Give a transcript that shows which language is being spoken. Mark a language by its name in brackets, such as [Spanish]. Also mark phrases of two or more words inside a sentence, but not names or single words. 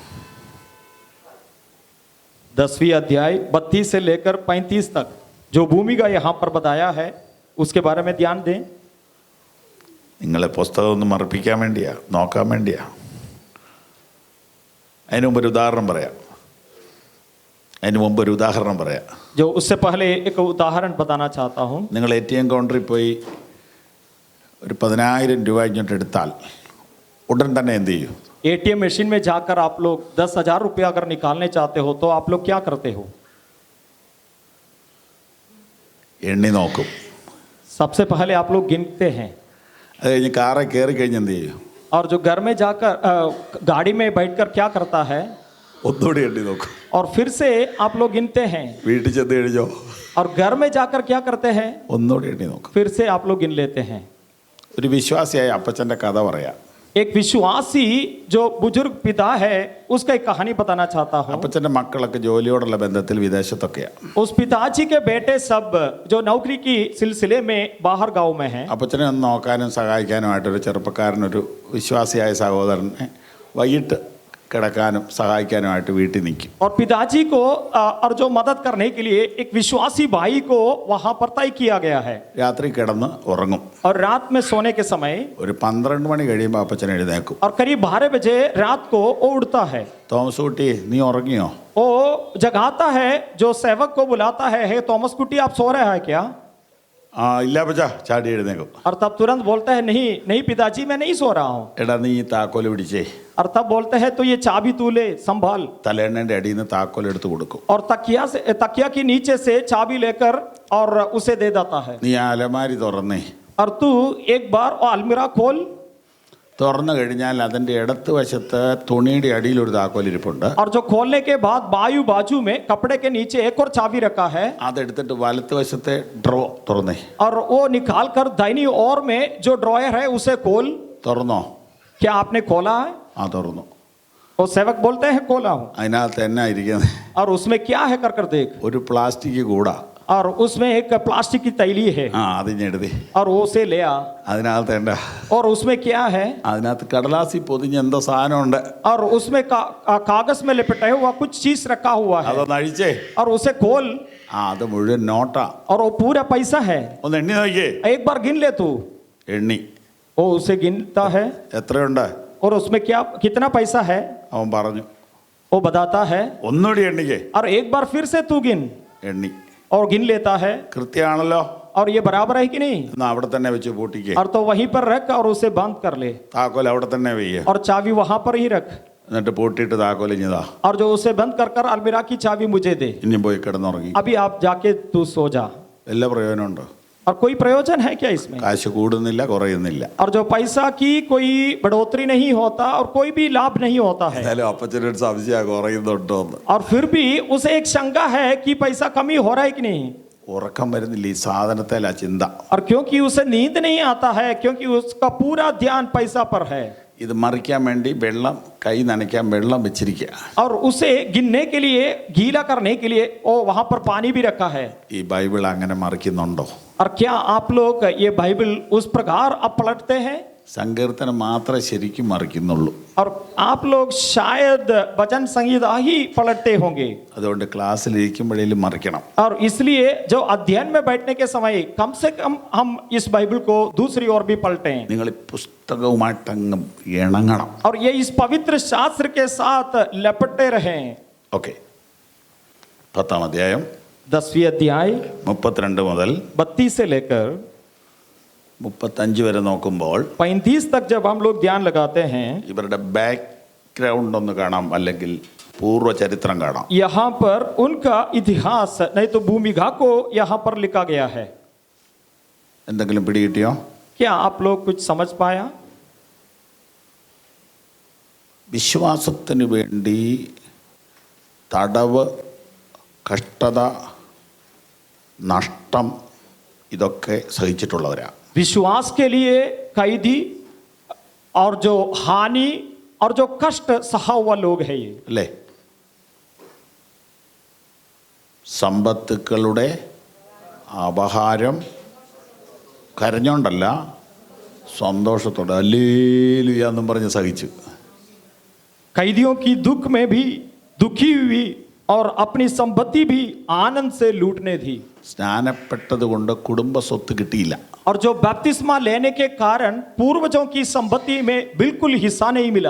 [Hindi] 10वीं अध्याय 32 से लेकर 35 तक जो भूमि का यहाँ पर बताया है उसके बारे में ध्यान दें. [Malayalam] നിങ്ങളെ പുസ്തകം ഒന്ന് മറപ്പിക്കാൻ വേണ്ടിയാ, നോക്കാൻ വേണ്ടിയാ. അതിന് മുമ്പ് ഒരു ഉദാഹരണം പറയാം. [Hindi] जो उससे पहले एक उदाहरण बताना चाहता हूँ. [Malayalam] നിങ്ങൾ ATM കൗണ്ടറിൽ പോയി ഒരു 10,000 രൂപ ഇങ്ങോട്ട് എടുത്താൽ ഉടൻ തന്നെ എന്ത് ചെയ്യും? [Hindi] ATM मशीन में जाकर आप लोग 10,000 रुपया अगर निकालने चाहते हो तो आप लोग क्या करते हो? [Malayalam] എണ്ണി നോക്കും. [Hindi] सबसे पहले आप लोग गिनते हैं. [Malayalam] അത് കഴിഞ്ഞ് കാറെ കയറി കഴിഞ്ഞ് എന്ത് ചെയ്യും? [Hindi] और जो घर में जाकर गाड़ी में बैठकर क्या करता है? [Malayalam] ഒന്നുകൂടി എണ്ണി നോക്കും. [Hindi] और फिर से आप लोग गिनते हैं. [Malayalam] വീട്ടിൽ ചെന്ന് കഴിഞ്ഞോ [Hindi] और घर में जाकर क्या करते हैं? [Malayalam] ഒന്നുകൂടി എണ്ണി നോക്കും. [Hindi] फिर से आप लोग गिन लेते हैं. [Malayalam] ഒരു വിശ്വാസിയായ അപ്പച്ചൻ്റെ കഥ പറയാം. [Hindi] एक विश्वासी जो बुजुर्ग पिता है उसका एक कहानी बताना चाहता हूँ. [Malayalam] അപ്പച്ചൻ്റെ മക്കളൊക്കെ ജോലിയോടുള്ള ബന്ധത്തിൽ വിദേശത്തൊക്കെയാണ്. [Hindi] उस पिताजी के बेटे सब जो नौकरी की सिलसिले में बाहर गांव में हैं. [Malayalam] അപ്പച്ചനെ ഒന്ന് നോക്കാനും സഹായിക്കാനുമായിട്ടൊരു ചെറുപ്പക്കാരനൊരു വിശ്വാസിയായ സഹോദരനെ വൈകിട്ട് കിടക്കാനും സഹായിക്കാനുമായിട്ട് വീട്ടിൽ നിൽക്കും. [Hindi] और पिताजी को और जो मदद करने के लिए एक विश्वासी भाई को वहां पर तय किया गया है. [Malayalam] രാത്രി കിടന്ന് ഉറങ്ങും. [Hindi] और रात में सोने के समय [Malayalam] ഒരു 12 മണി കഴിയുമ്പോൾ അപ്പച്ചൻ എഴുന്നേക്കും. [Hindi] और करीब 12 बजे रात को वो उठता है. [Malayalam] തോമസ് കുട്ടി നീ ഉറങ്ങിയോ? [Hindi] वो जगाता है, जो सेवक को बुलाता है, हे थॉमस कुटी आप सो रहे हैं क्या? [Malayalam] ആ ഇല്ല അപ്പച്ചാ, ചാടി എഴുന്നേക്കും. [Hindi] और तब तुरंत बोलता है नहीं नहीं पिताजी मैं नहीं सो रहा हूँ. [Malayalam] എടാ നീ ഈ താക്കോല് പിടിച്ചേ. [Hindi] और तब बोलते हैं तो ये चाबी तू ले संभाल. [Malayalam] തലേണ്ണൻ്റെ അടിയിൽ നിന്ന് താക്കോൽ എടുത്ത് കൊടുക്കും. [Hindi] और तकिया के नीचे से चाबी लेकर और उसे दे देता है. [Malayalam] നീ ആ അലമാരി തുറന്നേ. [Hindi] और तू एक बार वो अलमीरा खोल. [Malayalam] തുറന്നു കഴിഞ്ഞാൽ അതിൻ്റെ ഇടത്ത് വശത്ത് തുണിയുടെ അടിയിൽ ഒരു താക്കോൽ ഇരിപ്പുണ്ട്. [Hindi] और जो खोलने के बाद बाजू में कपड़े के नीचे एक और चाबी रखा है. [Malayalam] അതെടുത്തിട്ട് വലത്ത് വശത്തെ ഡ്രോ തുറന്നേ. [Hindi] और वो निकाल कर दाहिनी ओर में जो ड्रॉयर है उसे खोल. [Malayalam] തുറന്നോ? [Hindi] क्या आपने खोला है? [Malayalam] ആ തുറന്നു. [Hindi] वो सेवक बोलते हैं खोला हूँ. [Malayalam] അതിനകത്ത് എന്നാ ഇരിക്കുന്നത്? [Hindi] और उसमें क्या है कर कर देख. [Malayalam] ഒരു പ്ലാസ്റ്റിക് കൂട. [Hindi] और उसमें एक प्लास्टिक की तैली है [Malayalam] ആ അത് ഞാൻ എഴുതി. [Hindi] और वो उसे ले आ [Malayalam] അതിനകത്ത് എന്താ? [Hindi] और उसमें क्या है [Malayalam] അതിനകത്ത് കടലാസി പൊതിഞ്ഞ എന്തോ സാധനമുണ്ട്. [Hindi] और उसमें कागज में लिपटा हुआ कुछ चीज रखा हुआ है [Malayalam] അതൊന്ന് അഴിച്ചേ. [Hindi] और उसे खोल [Malayalam] ആ അത് മുഴുവൻ നോട്ടാ. [Hindi] और वो पूरा पैसा है [Malayalam] ഒന്ന് എണ്ണി നോക്കിയേ. [Hindi] एक बार गिन ले तू [Malayalam] എണ്ണി [Hindi] वो उसे गिनता है [Malayalam] എത്രയുണ്ട്? [Hindi] और उसमें क्या कितना पैसा है [Malayalam] അവൻ പറഞ്ഞു. [Hindi] वो बताता है [Malayalam] ഒന്നുകൂടി എണ്ണിക്കേ. [Hindi] और एक बार फिर से तू गिन [Malayalam] എണ്ണി. [Hindi] और गिन लेता है [Malayalam] കൃത്യമാണല്ലോ. [Hindi] और ये बराबर है कि नहीं [Malayalam] എന്നാ അവിടെ തന്നെ വെച്ച് പൂട്ടിക്കേ. [Hindi] और तो वहीं पर रख और उसे बंद कर ले [Malayalam] താക്കോൽ അവിടെ തന്നെ വെയ്യേ. [Hindi] और चाबी वहां पर ही रख [Malayalam] എന്നിട്ട് പൂട്ടിയിട്ട് താക്കോൽ ഇഞ്ഞതാ. [Hindi] और जो उसे बंद कर कर अलमीरा की चाबी मुझे दे [Malayalam] ഇനിയും പോയി കിടന്നുറങ്ങി. [Hindi] अभी आप जाके तू सो जा [Malayalam] വല്ല പ്രയോജനമുണ്ടോ? [Hindi] और कोई प्रयोजन है क्या इसमें [Malayalam] കാശ് കൂടുന്നില്ല, കുറയുന്നില്ല. [Hindi] और जो पैसा की कोई बढ़ोतरी नहीं होता और कोई भी लाभ नहीं होता है [Malayalam] എന്നാലും അപ്പച്ചനൊരു സംശയം കുറയുന്നുണ്ടോ എന്ന്. [Hindi] और फिर भी उसे एक शंका है कि पैसा कमी हो रहा है कि नहीं [Malayalam] ഉറക്കം വരുന്നില്ല ഈ സാധനത്തില ചിന്ത. [Hindi] और क्योंकि उसे नींद नहीं आता है क्योंकि उसका पूरा ध्यान पैसा पर है [Malayalam] ഇത് മറിക്കാൻ വേണ്ടി വെള്ളം, കൈ നനയ്ക്കാൻ വെള്ളം വെച്ചിരിക്കുക. [Hindi] और उसे गिनने के लिए गीला करने के लिए वो वहां पर पानी भी रखा है [Malayalam] ഈ ബൈബിൾ അങ്ങനെ മറിക്കുന്നുണ്ടോ? [Hindi] और क्या आप लोग ये बाइबल उस प्रकार अब पलटते हैं [Malayalam] സങ്കീർത്തനം മാത്രമേ ശരിക്കും മറിക്കുന്നുള്ളൂ. [Hindi] और आप लोग शायद भजन संगीता ही पलटते होंगे [Malayalam] അതുകൊണ്ട് ക്ലാസ്സിൽ ഇരിക്കുമ്പോഴേലും മറിക്കണം. [Hindi] और इसलिए जो अध्ययन में बैठने के समय कम से कम हम इस बाइबल को दूसरी ओर भी पलटें [Malayalam] നിങ്ങൾ ഈ പുസ്തകവുമായിട്ടങ്ങ് ഇണങ്ങണം. [Hindi] और ये इस पवित्र शास्त्र के साथ लपटे रहें [Malayalam] ഓക്കെ. 10-ാം അധ്യായം [Hindi] 10वीं अध्याय [Malayalam] 32 മുതൽ [Hindi] 32 से लेकर [Malayalam] 35 വരെ നോക്കുമ്പോൾ [Hindi] 35 तक जब हम लोग ध्यान लगाते हैं [Malayalam] ഇവരുടെ ബാക്ക്ഗ്രൗണ്ട് ഒന്ന് കാണാം, അല്ലെങ്കിൽ പൂർവ്വ ചരിത്രം കാണാം. [Hindi] यहाँ पर उनका इतिहास नहीं तो भूमिका को यहाँ पर लिखा गया है [Malayalam] എന്തെങ്കിലും പിടികിട്ടിയോ? [Hindi] क्या आप लोग कुछ समझ पाया [Malayalam] വിശ്വാസത്തിന് വേണ്ടി തടവ്, കഷ്ടത, നഷ്ടം ഇതൊക്കെ സഹിച്ചിട്ടുള്ളവരാ. [Hindi] विश्वास के लिए कैदी और जो हानि और जो कष्ट सहा हुआ लोग है ये [Malayalam] അല്ലേ? സമ്പത്തുക്കളുടെ അപഹാരം കരഞ്ഞോണ്ടല്ല, സന്തോഷത്തോടെ ഹല്ലേലൂയ എന്നും പറഞ്ഞ് സഹിച്ചു. [Hindi] कैदियों की दुख में भी दुखी हुई और अपनी संपत्ति भी आनंद से लूटने थी [Malayalam] സ്നാനപ്പെട്ടത് കൊണ്ട് കുടുംബ സ്വത്ത് കിട്ടിയില്ല. [Hindi] और जो बपतिस्मा लेने के कारण पूर्वजों की संपत्ति में बिल्कुल हिस्सा नहीं मिला